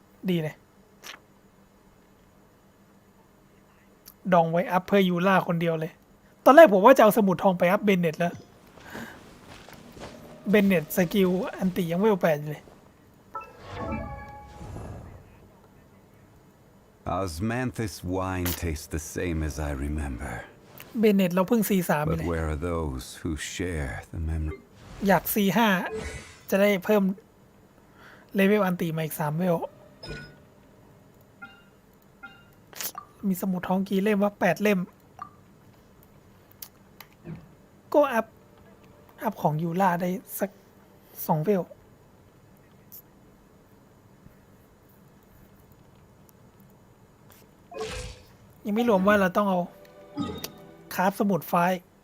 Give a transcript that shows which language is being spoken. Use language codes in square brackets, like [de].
[th] ดีเลยดองไว้อัพเพื่อยูล่าคนเดียวเลย ตอนแรกผมว่าจะเอาสมุดทองไปอัพเบนเน็ตแล้ว เบนเน็ตสกิลอันติยังไม่8อยู่เลย [en] Osmanthus wine tastes the same as I remember. [th] เบนเน็ตเราเพิ่ง C3 ไป [en] But [th] เลย [en] where are those who share the memory? [th] อยาก C5 จะได้เพิ่มเลเวลอันติมาอีก3เวล มีสมุดท้องกี่เล่มว่า8เล่ม ก็อัพของยูล่าได้สัก2เวล ยังไม่รวมว่าเราต้องเอาคราฟสมุดไฟล์